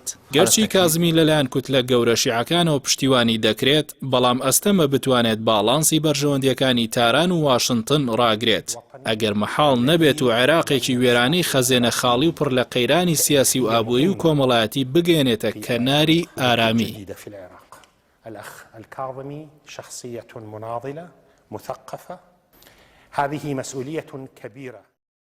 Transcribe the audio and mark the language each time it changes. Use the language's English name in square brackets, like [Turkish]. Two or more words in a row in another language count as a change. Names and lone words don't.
[Central Kurdish] گەرچی کازمی لەلایەن کوتلە گەورە شیعەکانەوە پشتیوانی دەکرێت بەڵام ئەستەمە بتوانێت باڵانسی بەرژەوەندیەکانی تاران و واشنتن ڕاگرێت ئەگەر مەحاڵ نەبێت و عێراقێکی وێرانی خەزێنە خاڵی و پڕ لە قەیرانی سیاسی و ئابووری و کۆمەڵایەتی بگەێنێتە کەناری ئارامی. [Arabic] الأخ الكاظمي شخصية مناضلة مثقفة. هذه مسؤولية كبيرة.